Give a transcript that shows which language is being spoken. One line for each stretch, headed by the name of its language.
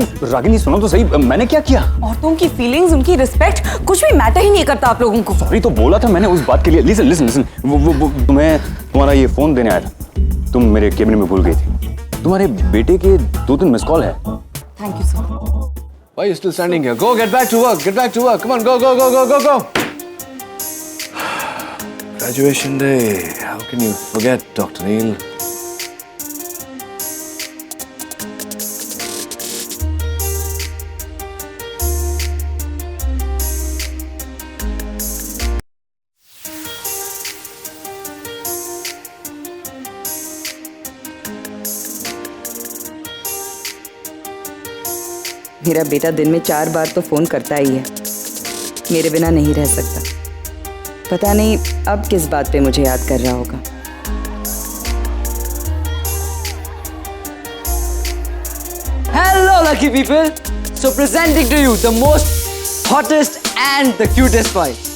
Hindi: रागिनी सुनो तो सही, मैंने क्या किया? औरतों की फीलिंग्स, उनकी रिस्पेक्ट कुछ भी मैटर ही नहीं करता आप लोगों को। सॉरी तो बोला था मैंने उस बात के लिए।
English: listen listen listen,
Hindi: वो तुम्हें तुम्हारा ये फोन देने आया था, तुम मेरे कैबिन में भूल गई थी। तुम्हारे बेटे के 2-3 मिस कॉल है।
English: Thank you sir. Why are you still standing here? Go, get back to work. Get back to work. Come on, go, go, go, go, go, go. Graduation day. How can you forget, Dr. Neil?
Hindi: मेरा बेटा दिन में 4 बार तो phone करता ही है, मेरे बिना नहीं रह सकता। पता नहीं अब किस बात पे मुझे याद कर रहा होगा।
English: Hello lucky people, so presenting to you the most hottest and the cutest boy.